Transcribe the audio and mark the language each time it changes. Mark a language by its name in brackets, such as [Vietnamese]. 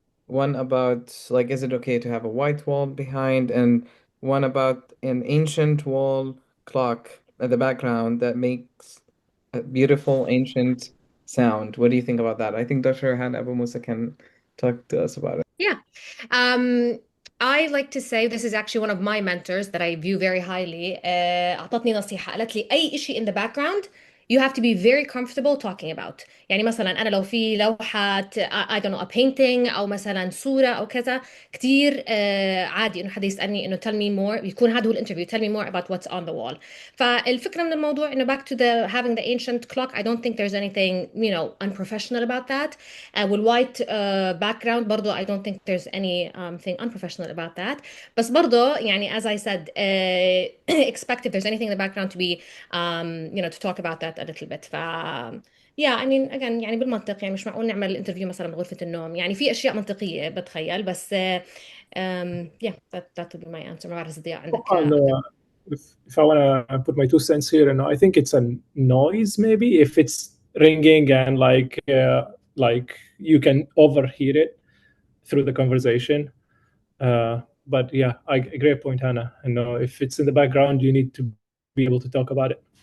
[English] One about like, is it okay to have a white wall behind, and one about an ancient wall clock at the background that makes a beautiful ancient sound. What do you think about that? I think Dr. Han Abu Musa can talk to us about it. Yeah. I like to say this is actually one of my mentors that I view very highly. [Arabic] أعطتني نصيحة، قالت لي أي شيء [English] in the background you have to be very comfortable talking about. [Arabic] يعني مثلا أنا لو في لوحة I don't know a painting أو مثلا صورة أو كذا كتير عادي إنه حدا يسألني إنه tell me more، يكون هذا هو الانترفيو [English] tell me more about what's on the wall. [Arabic] فالفكرة من الموضوع إنه [English] back to the having the ancient clock, I don't think there's anything unprofessional about that. والwhite background برضو I don't think there's anything unprofessional about that. بس برضو يعني as I said expect if there's anything in the background to be to talk about that a little bit. [Arabic] yeah I mean again يعني بالمنطق، يعني مش معقول نعمل الانترفيو مثلا بغرفة النوم، يعني في أشياء منطقية بتخيل، بس yeah [English] that would be my answer. [Arabic] ما بعرف إذا ضياء عندك [English] if I want to put my 2 cents here, I think it's a noise maybe if it's ringing and like you can overhear it through the conversation. But yeah, great point, Hannah. If it's in the background, you need to be able to talk about it.